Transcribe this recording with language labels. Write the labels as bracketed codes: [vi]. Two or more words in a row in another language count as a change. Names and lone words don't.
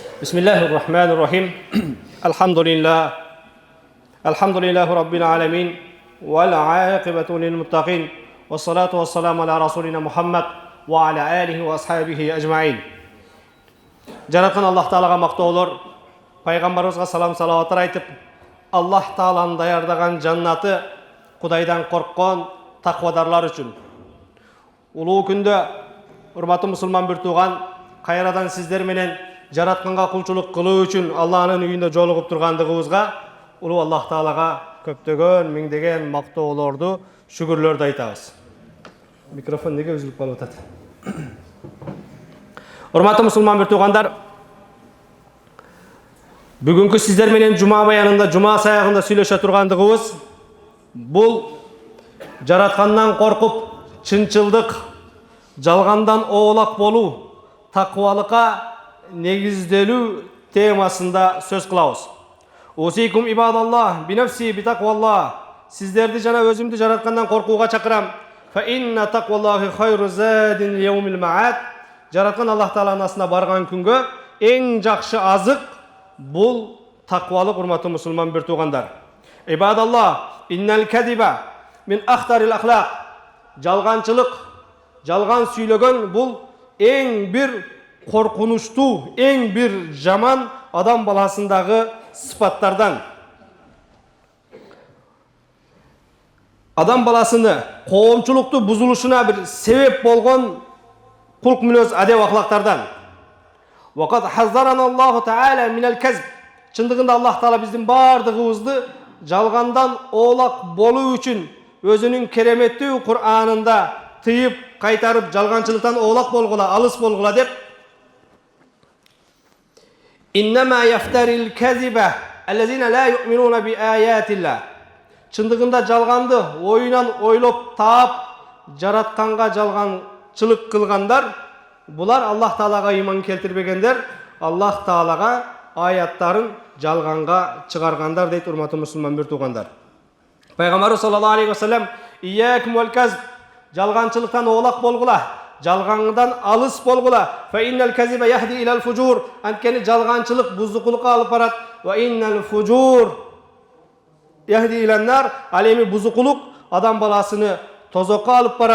[ar] بسم الله الرحمن الرحيم الحمد لله رب العالمين والعاقبة للمتقين والصلاة والسلام على رسولنا محمد وعلى آله وأصحابه أجمعين. [kk] Жаратқан Аллах Таалаға мақтаулар, пайғамбарымызға салам салауаттар айтып, Аллах Тааланың даярдаған жаннаты Құдайдан қорыққан тақвадарлар үшін. [ky] Улуу күндө, урматтуу мусулман бир тууган, кайрадан сиздер менен жаратканга кулчулук кылуу үчүн Аллахнын үйүндө жолугуп тургандыгыбызга улуу Аллах Таалага көптөгөн миңдеген мактоолорду, шүгүрлөрдү айтабыз. Микрофон неге үзүлүп калып атат? Урматтуу мусулман бир туугандар, бүгүнкү сиздер менен жума баянында, жума саягында сүйлөшө тургандыгыбыз бул жараткандан коркуп, чынчылдык, жалгандан оолак болуу, таквалыкка негизделүү темасында сөз кылабыз. [ar] أوصيكم عباد الله بنفسي بتقوى الله. [ky] Сиздерди жана өзүмдү жараткандан коркууга чакырам. [ar] فإن تقوى الله خير زاد ليوم الممات. [ky] Жараткан Аллах Тааланын астына барган күнгө эң жакшы азык бул таквалык, урматтуу мусулман бир туугандар. [ar] عباد الله إن الكذب من أخطر الأخلاق. [ky] Жалганчылык, жалган сүйлөгөн бул эң бир коркунучтуу, эң бир жаман адам баласындагы сыпаттардан. Адам баласыны коомчулукту бузулушуна бир себеп болгон кулк мүнөз адеп ахлактардан. [ar] وقد حذرنا الله تعالى من الكذب. [ky] Чындыгында Аллах Таала биздин бардыгыбызды жалгандан оолак болуу үчүн өзүнүн кереметтүү Кур'анында тыйып, кайтарып, жалганчылыктан оолак болгула, алыс болгула деп [ar] إنما يفتري الكذب الذين لا يؤمنون بآيات الله. [ky] Чындыгында жалганды оюнан ойлоп таап, жаратканга жалганчылык кылгандар, булар Аллах Таалага ыйман келтирбегендер, Аллах Таалага аяттарын жалганга чыгаргандар дейт, урматтуу мусулман бир туугандар. Пайгамбарыбыз [ar] صلى الله عليه وسلم إياكم والكذب, [ky] жалганчылыктан оолак болгула, жалгандан алыс болгула. [ar] فإن الكذب يهدي إلى الفجور. [ky] Анткени жалганчылык бузукулукка алып барат. [ar] وإن الفجور يهدي إلى النار. [ky] Ал эми бузукулук адам баласыны тозокко алып барат.